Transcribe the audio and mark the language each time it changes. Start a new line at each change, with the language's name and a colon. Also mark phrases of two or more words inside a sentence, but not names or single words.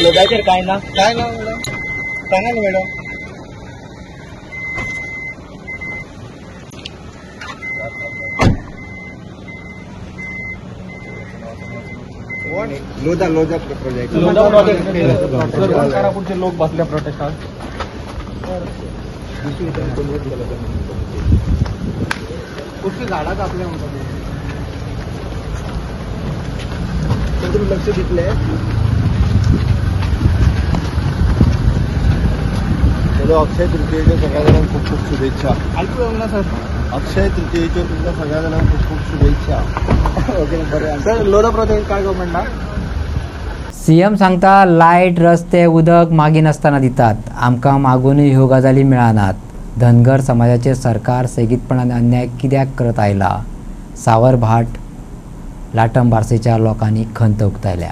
Konkani: लोकांचेर काय ना मॅडम, सांगा न्ही मॅडम. लोधा प्रोजेक्ट कारापूरचे लोक बसल्या प्रोटेस्टात.
Marathi: कुठली झाडां कापल्या म्हणतात तुम्ही लक्ष दिले. अक्षय तृतीयेच्या सगळ्या जणांना खूप खूप शुभेच्छा. ऐकू येऊ ना सर? अक्षय तृतीयेच्या तुमच्या सगळ्या जणांना खूप खूप शुभेच्छा.
Konkani: ओके बरें सर. लोधा प्रोजेक्ट काय गव्हर्मेंटा सीएम सांगता लायट, रस्ते, उदक मागीन आसतना दितात, आमकां मागूनय ह्यो गजाली मेळनात. धनगर समाजाचे सरकार सेगीतपणान अन्याय कित्याक करत आयला? सावर भाट लाटम बार्सेच्या लोकांनी खंत उक्तायल्या.